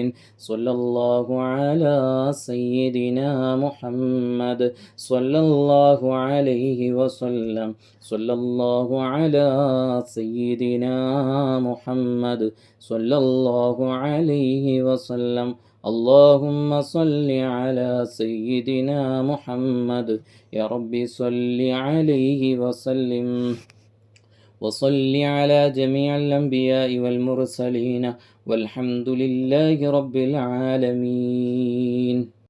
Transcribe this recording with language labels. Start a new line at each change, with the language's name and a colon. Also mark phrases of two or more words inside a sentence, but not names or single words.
Arabic: صلى الله على سيدنا محمد صلى الله عليه وسلم. صلى الله على سيدنا محمد صلى الله عليه وسلم. اللهم صل على سيدنا محمد يا ربي صل عليه وسلم وصل على جميع الأنبياء والمرسلين والحمد لله رب العالمين.